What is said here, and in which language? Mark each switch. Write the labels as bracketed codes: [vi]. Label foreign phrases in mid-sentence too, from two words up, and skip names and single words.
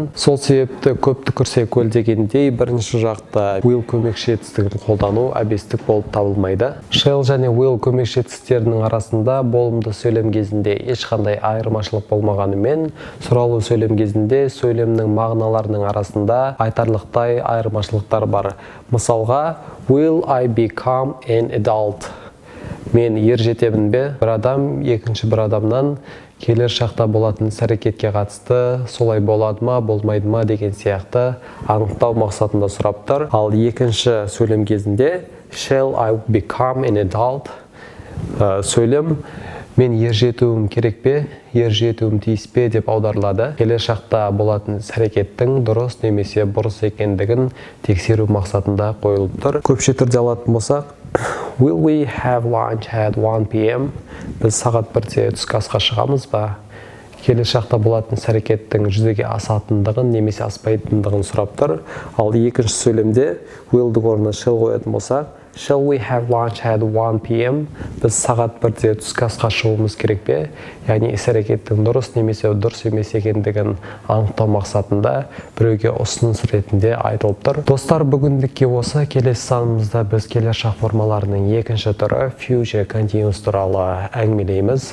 [kk] Сол себепті көп түкірсе көл дегендей бірінші жақта will көмекші етістігін қолдану әбестік болып табылмайды. Shall және will көмекші етістіктерінің арасында болымды сөйлем кезінде ешқандай айырмашылық болмағанымен, сұраулы сөйлем кезінде сөйлемнің мағыналарының арасында айтарлықтай айырмашылықтар бар. Мысалға, [en] will I become an adult? [kk] Мен ер жетемін бе? Бір адам екінші бір адамнан келер шақта болатын іс-әрекетке қатысты солай болады ма, болмайды ма деген сияқты анықтау мақсатында сұрап тұр. Ал екінші сөйлем кезінде [en] shall I become an adult? [kk] Сөйлем мен ер жетуім керек пе, ер жетуім тиіс пе деп аударылады. Келер шақта болатын іс-әрекеттің дұрыс немесе бұрыс екендігін тексеру мақсатында қойылып тұр. Көпше түрде алатын болсақ, [en] will we have lunch at 1 p.m? [kk] Біз сағат 1-де түскі асқа шығамыз ба? келешақта болатын іс-әрекеттің жүзеге асатындығын немесе аспайтындығын сұрап тұр. Ал екінші сөйлемде will'дің орнына shall қоятын болсақ, [en] shall we have lunch at 1 p.m. [kk] Біз сағат 1-де түскі асқа шығуымыз керек пе? Яғни іс-әрекеттің дұрыс немесе дұрыс емес екендігін анықтау мақсатында біреуге ұсыныс ретінде айтылып тұр. Достар, бүгіндікке осы. Келесі санымызда біз келешақ формаларының екінші түрі [en] future continuous [kk] туралы әңгімелейміз.